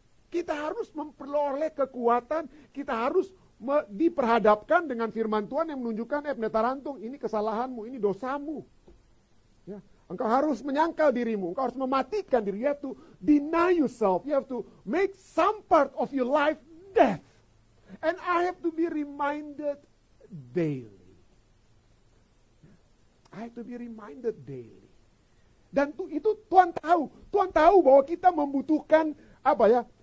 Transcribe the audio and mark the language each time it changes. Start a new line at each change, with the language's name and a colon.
Indonesian: Kita harus memperoleh kekuatan, kita harus diperhadapkan dengan firman Tuhan yang menunjukkan, Netarantung, ini kesalahanmu, ini dosamu. Ya. Engkau harus menyangkal dirimu, engkau harus mematikan diri.
English: You have to deny yourself, you have to make some part of your life death. And I have to be reminded daily. I have to be reminded daily.
Indonesian: Dan itu Tuhan tahu bahwa kita membutuhkan apa ya?